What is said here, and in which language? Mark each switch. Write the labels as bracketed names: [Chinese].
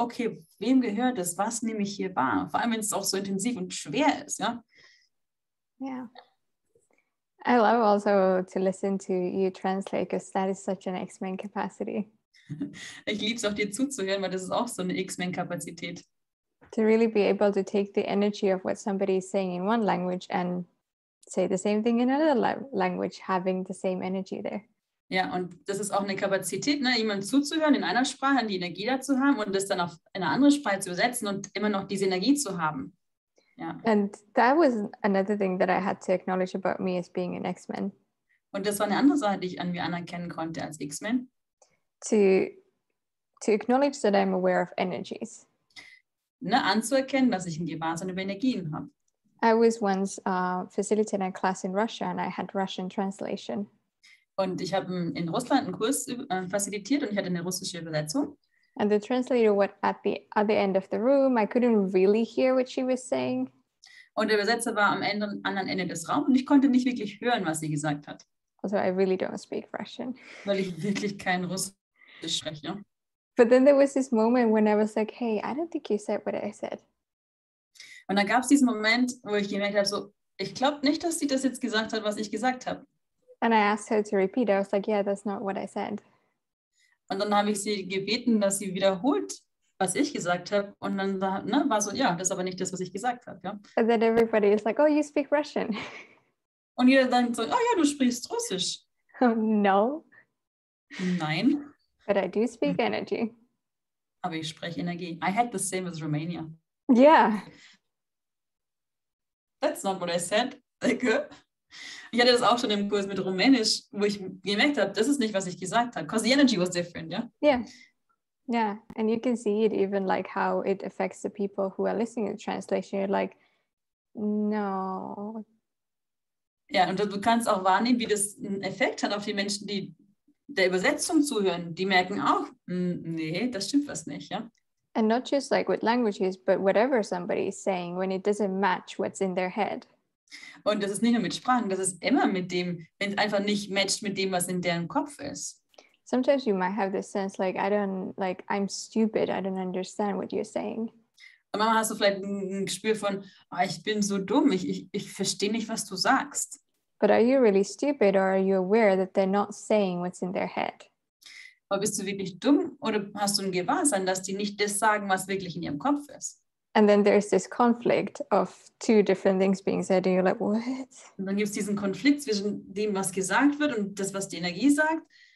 [German] Okay, wem gehört das? Was nehme ich hier wahr? Vor allem, wenn es auch so intensiv und schwer ist, ja? [English] Yeah. I love also to listen to you translate because that is such an X-Men capacity. [German] Ich liebe es auch, dir zuzuhören, weil das ist auch so eine X-Men-Kapazität. [English] To really be able to take the energy of what somebody is saying in one language and say the same thing in another language, having the same energy there. [German] Ja, und das ist auch eine Kapazität, jemandem zuzuhören in einer Sprache, die Energie dazu haben und das dann auf eine andere Sprache zu übersetzen und immer noch diese Energie zu haben. Ja. [English] And that was another thing that I had to acknowledge about me as being an X-Men. [German] Und das war eine andere Sache, die ich an mir anerkennen konnte als X-Men. [English] To acknowledge that I'm aware of energies. [German] Anzuerkennen, dass ich ein Gewahrsein über Energien habe. [English] I was once facilitating a class in Russia and I had Russian translation. [German] Und ich habe in Russland einen Kurs facilitiert und ich hatte eine russische Übersetzung. [English] And the translator was at the other end of the room. I couldn't really hear what she was saying. [German] Und der Übersetzer war am anderen Ende des Raums und ich konnte nicht wirklich hören, was sie gesagt hat. [English] Also I really don't speak Russian. [German] Weil ich wirklich kein Russisch spreche. [English] But then there was this moment when I was like, hey, I don't think you said what I said. [German] Und dann gab es diesen Moment, wo ich gemerkt habe, so, ich glaube nicht, dass sie das jetzt gesagt hat, was ich gesagt habe. [English] And I asked her to repeat. I was like, yeah, that's not what I said. [German] Und dann habe ich sie gebeten, dass sie wiederholt, was ich gesagt habe. Und dann war so, ja, das ist aber nicht das, was ich gesagt habe. Ja? [English] And then everybody is like, oh, you speak Russian. [German] Und jeder dann so, oh ja, du sprichst Russisch. [English] Oh, no. [German] Nein. [English] But I do speak energy. [German] Aber ich spreche Energie. [English] I had the same as Romania. Yeah. That's not what I said. [German] Like, ich hatte das auch schon im Kurs mit Rumänisch, wo ich gemerkt habe, das ist nicht, was ich gesagt habe. [English] Because the energy was different, yeah? Yeah. Yeah. And you can see it even like how it affects the people who are listening to the translation. You're like, no. [German] Ja, und du kannst auch wahrnehmen, wie das einen Effekt hat auf die Menschen, die der Übersetzung zuhören. Die merken auch, nee, das stimmt was nicht, ja? [English] And not just like with languages, but whatever somebody is saying, when it doesn't match what's in their head. [German] Und das ist nicht nur mit Sprachen, das ist immer mit dem, wenn es einfach nicht matcht mit dem, was in deren Kopf ist. [English] Sometimes you might have this sense like, I'm stupid, I don't understand what you're saying. [German] Und manchmal hast du vielleicht ein Gespür von, ich bin so dumm, ich verstehe nicht, was du sagst. [English] But are you really stupid, or are you aware that they're not saying what's in their head? [German] Aber bist du wirklich dumm oder hast du ein Gewahrsein, dass die nicht das sagen, was wirklich in ihrem Kopf ist? [English] And then there's this conflict of two different things being said, and you're like, what? [German] Und dann gibt es diesen Konflikt zwischen dem, was gesagt wird und das, was die Energie sagt.